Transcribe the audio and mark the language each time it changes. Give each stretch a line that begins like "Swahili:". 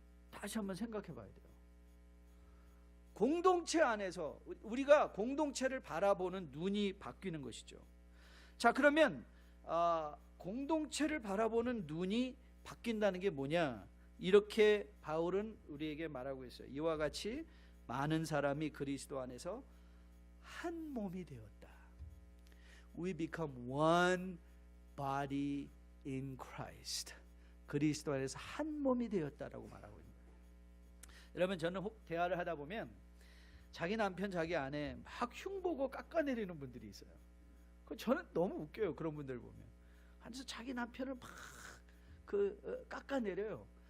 Korean: 다시 한번 생각해 봐야 돼요. 공동체 안에서 우리가 공동체를 바라보는 눈이 바뀌는 것이죠. 자, 그러면 공동체를 바라보는 눈이 바뀐다는 게 뭐냐? 이렇게 바울은 우리에게 말하고 있어요. 이와 같이 많은 사람이 그리스도 안에서 한 몸이 되었다.
English: We become one body in Christ.
Korean: 그리스도 안에서 한 몸이 되었다라고 말하고 있습니다. 여러분, 저는 대화를 하다 보면 자기 남편, 자기 아내 막 흉보고 깎아내리는 분들이 있어요. 저는 너무 웃겨요. 그런 분들 보면 앉아서 자기 남편을 막 깎아내려요.